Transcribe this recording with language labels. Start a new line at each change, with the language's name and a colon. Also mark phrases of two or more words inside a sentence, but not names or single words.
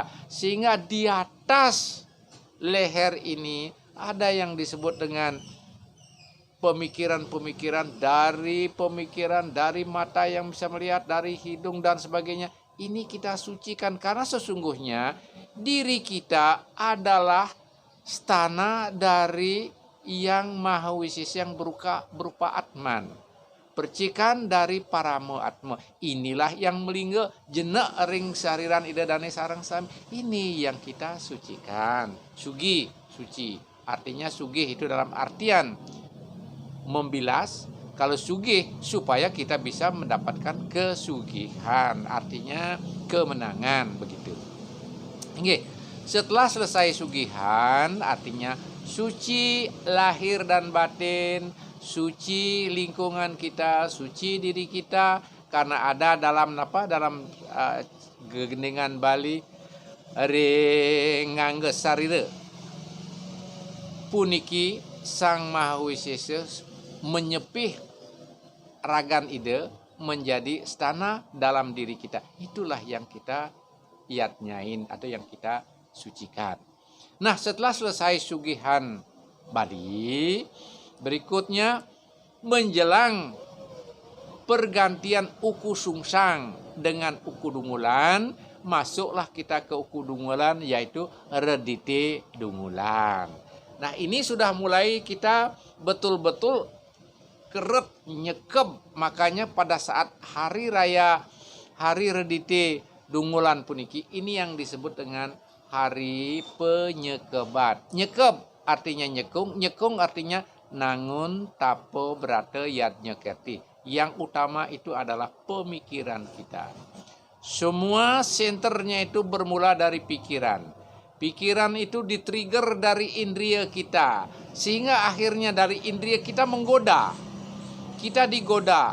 Indonesian: Sehingga di atas leher ini ada yang disebut dengan pemikiran dari mata yang bisa melihat, dari hidung dan sebagainya. Ini kita sucikan karena sesungguhnya diri kita adalah stana dari yang maha wisis yang berupa Atman. Percikan dari paramo atma. Inilah yang
Balinese: melingga jenak ring sariran ida dane sarang sami.
Indonesian: Ini yang kita sucikan. Sugi, suci. Artinya sugi itu dalam artian membilas, Kalau sugih supaya kita bisa mendapatkan kesugihan, artinya kemenangan begitu. Oke, setelah selesai sugihan artinya suci lahir dan batin, suci lingkungan kita, suci diri kita, karena ada dalam gegendingan Bali
Balinese: ngangge sarire puniki Sang Maha Wisesa menyepih ragan ide
Indonesian: menjadi stana dalam diri kita. Itulah yang kita yatnyain atau yang kita sucikan. Nah, setelah selesai sugihan Bali, berikutnya menjelang pergantian uku sungsang dengan uku dungulan, masuklah kita ke uku dungulan, yaitu redite dungulan. Nah, ini sudah mulai kita betul-betul
Balinese: keret nyekep.
Indonesian: Makanya pada saat hari raya hari redite dungulan puniki, ini yang disebut dengan hari penyekebat.
Balinese: Nyekep artinya nyekung, nyekung artinya nangun tapo berate yat nyeketi.
Indonesian: Yang utama itu adalah pemikiran kita. Semua senternya itu bermula dari pikiran. Pikiran itu di-trigger dari indria kita. Sehingga akhirnya dari indria kita menggoda. Kita digoda.